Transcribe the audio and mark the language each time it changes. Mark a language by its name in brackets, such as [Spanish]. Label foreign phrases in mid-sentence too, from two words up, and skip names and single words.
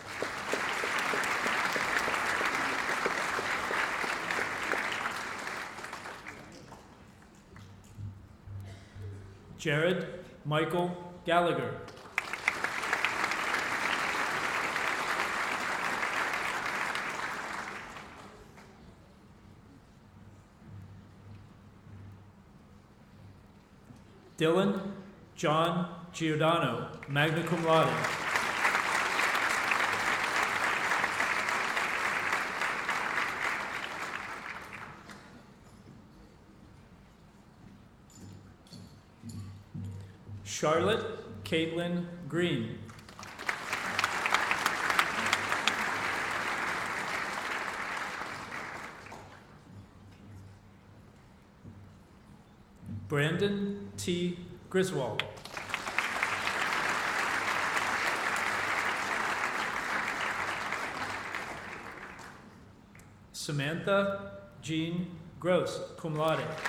[English] Jared Michael Gallagher. Dylan John Giordano, [Latin] magna cum laude. [English] Charlotte Caitlin Green. Brandon T. Griswold. Samantha Jean Gross, [Latin] cum laude.